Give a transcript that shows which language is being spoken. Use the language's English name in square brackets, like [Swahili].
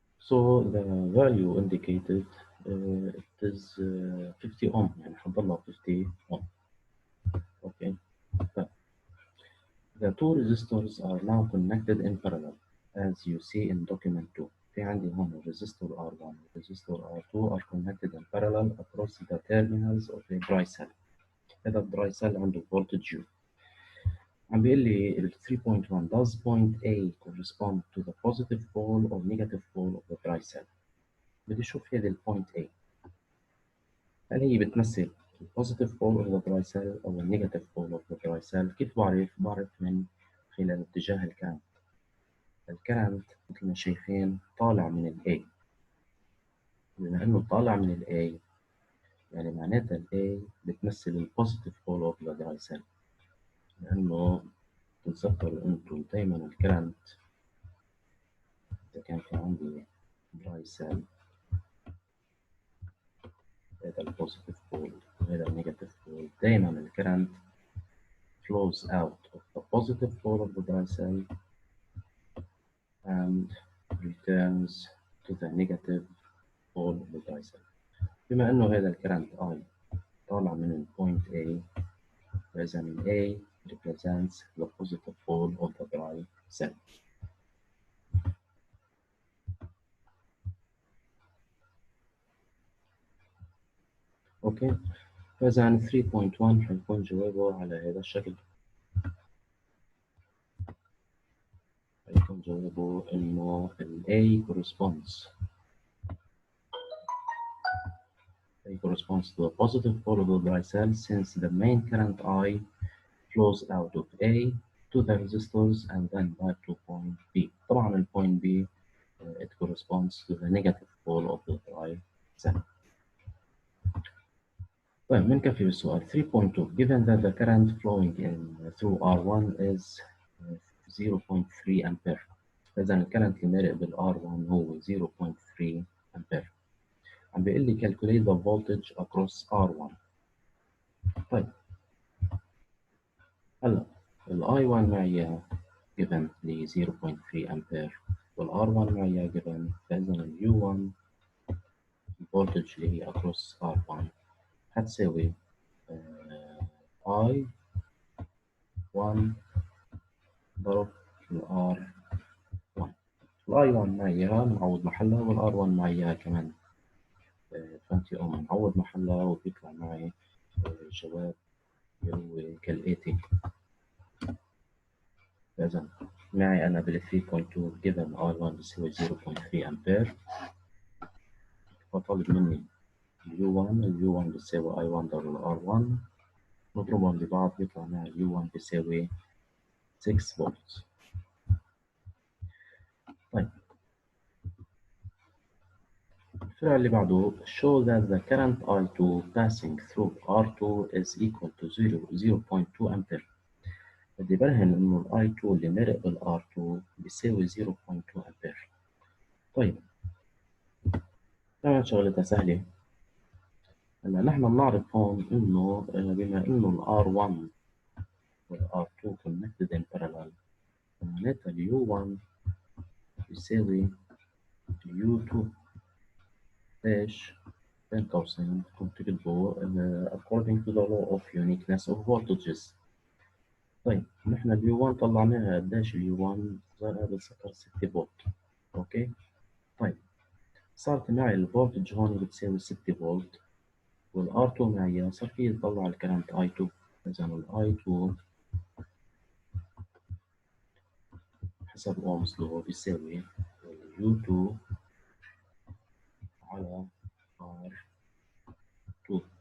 [English] So the value indicated it is 50 ohm، [Arabic] يعني حتضلها [English] 50 ohm. Okay. The two resistors are now connected in parallel as you see in document 2. [Arabic] في عندي هون [English] resistor R1 resistor R2 are connected in parallel across the terminals of the dry cell. [Arabic] هذا الدراي سيل عنده voltage U. عم بيقول لي ال [English] 3.1 does point A correspond to the positive pole or negative pole of the dry cell. [Arabic] بدي اشوف هذه البوينت A هل هي بتمثل [English] البوزيتيف pole of the dry cell [Arabic] او النيجاتيف بول اوف ذا دراي سيل. كيف بعرف من خلال اتجاه الكرنت. الكرنت مثل ما شايفين طالع من ال A، بما انه طالع من ال A يعني معناتها ال A بتمثل البوزيتيف بول اوف ذا دراي سيل، لانه تتذكروا انتم دايما الكرنت اذا كان في عندي دراي سيل هذا البوزيتيف بول وهذا النيجاتيف بول، دايما الكرنت [English] flows out of the positive pole of the dry cell and returns to the negative pole of the dry cell. [Arabic] بما انه هذا الكرنت I طالع من البوينت A، فإذا ال A [English] represents the positive pole of the dry cell. [Arabic] اوكي، فإذا 3.1 حيكون جوابه على هذا الشكل. حيكون جوابه انه ال [English] A corresponds to the positive pole of the dry cell since the main current I flows out of A to the resistors and then back to point B. [Arabic] طبعا ال [English] point B it corresponds to the negative pole of the dry cell. [Arabic] طيب بنكفي بالسؤال [English] 3.2 given that the current flowing through R1 is 0.3 ampere. [Arabic] إذا الكرنت اللي مارق بال R1 هو 0.3 ampere. عم بيقول لي [English] calculate the voltage across R1. [Arabic] طيب هلا ال I1 معي given ل 0.3 ampere وال R1 معي given، فإذا ال U1 الفولتج اللي هي across R1 هتساوي I1 ضرب ال R1. ال I1 معي معوض محلها وال R1 معي كمان 20 أوم معوض محلها، وبيطلع معي جواب هو كالآتي. فإذا معي أنا بال 3.2 given I1 بيساوي 0.3 أمبير، وطالب مني U1 ال U1 بيساوي I1 ضرب ال R1 نضربهم ببعض بيطلع معي U1 بيساوي 6 فولت. طيب الفرع اللي بعده [English] show that the current I2 passing through R2 is equal to 0.2 ampere. [Arabic] بدي برهن إنه ال I2 اللي مرق بال R2 بيساوي 0.2 أمبير. طيب كمان شغلتها سهلة. هلا نحن بنعرف هون إنه بما إنه ال R1 وال R2 [English] connected in parallel [Arabic] معناتها ال U1 بيساوي ال U2. ليش؟ بين قوسين كنت تكتبوا [English] according to the law of uniqueness of voltages. [Arabic] طيب نحن ال U1 طلعناها قديش ال U1 صار بالسطر 6 فولت. أوكي؟ طيب صارت معي الفولتج هون بتساوي 6 فولت والار 2 معي صار في يطلع الكرنت اي 2. اذا الاي 2 حسب اومز لو بيساوي يو 2 على ار 2.